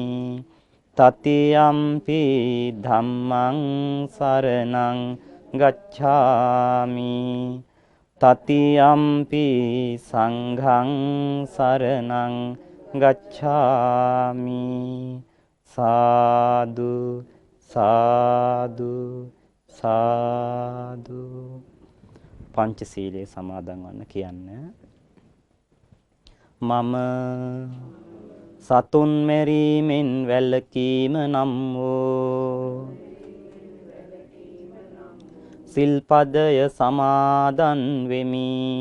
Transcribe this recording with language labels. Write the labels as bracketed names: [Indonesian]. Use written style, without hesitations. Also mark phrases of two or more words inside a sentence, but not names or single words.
[Pali] තතියම්පි ධම්මං සරණං ගච්ඡාමි. තතියම්පි සංඝං සරණං ගච්ඡාමි. [Sinhala] සාදු සාදු සාදු. පංචශීලයේ සමාදන් වන්න කියන්නේ මම සතුන් මෙරීමෙන් වැළකීම නම් වූ සිල්පදය සමාදන් වෙමි.